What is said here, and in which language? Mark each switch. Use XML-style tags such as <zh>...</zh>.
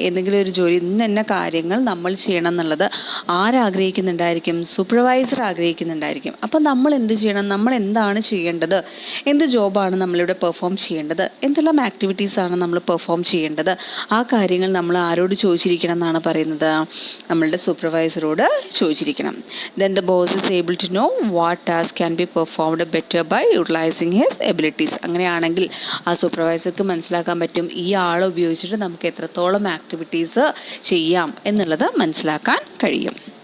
<ml>എന്തെങ്കിലും ഒരു ജോലി, ഇന്ന കാര്യങ്ങൾ നമ്മൾ ചെയ്യണം എന്നുള്ളത് ആരാഗ്രഹിക്കുന്നുണ്ടായിരിക്കും, സൂപ്പർവൈസർ ആഗ്രഹിക്കുന്നുണ്ടായിരിക്കും. അപ്പം നമ്മൾ എന്ത് ചെയ്യണം, നമ്മൾ എന്താണ് ചെയ്യേണ്ടത്, എന്ത് ജോബാണ് നമ്മളിവിടെ പെർഫോം ചെയ്യേണ്ടത്, എന്തെല്ലാം ആക്ടിവിറ്റീസാണ് നമ്മൾ പെർഫോം ചെയ്യേണ്ടത്, ആ കാര്യങ്ങൾ നമ്മൾ ആരോട് ചോദിച്ചിരിക്കണം എന്നാണ് പറയുന്നത്, നമ്മളുടെ സൂപ്പർവൈസറോട് ചോദിച്ചിരിക്കണം.</ml> <en>Then the boss is able to know what task can be performed better by utilizing his abilities.</en> <ml>അങ്ങനെയാണെങ്കിൽ ആ സൂപ്പർവൈസർക്ക് മനസ്സിലാക്കാൻ പറ്റും ഈ ആൾ ഉപയോഗിച്ചിട്ട് നമുക്ക് എത്രത്തോളം ആക്ടിവിറ്റീസ് ചെയ്യാം എന്നുള്ളത് മനസ്സിലാക്കാൻ കഴിയും.</ml>